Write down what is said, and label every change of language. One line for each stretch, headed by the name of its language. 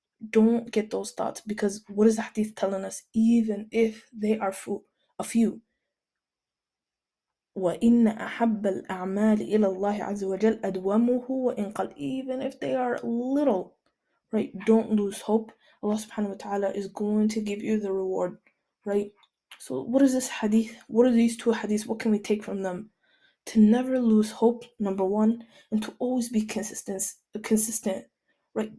English: Don't get those thoughts, because what is the hadith telling us? Even if they are a few,
Arabic: وَإِنَّ أَحَبَّ الْأَعْمَالِ إِلَى اللَّهِ عَزَّ وَجَلَّ أَدْوَمُهُ وَإِنْ قَلَّ.
English: Even if they are little, right? Don't lose hope. Allah subhanahu wa ta'ala is going to give you the reward, right? So what is this hadith? What are these two hadiths? What can we take from them? To never lose hope, number one, and to always be consistent, right?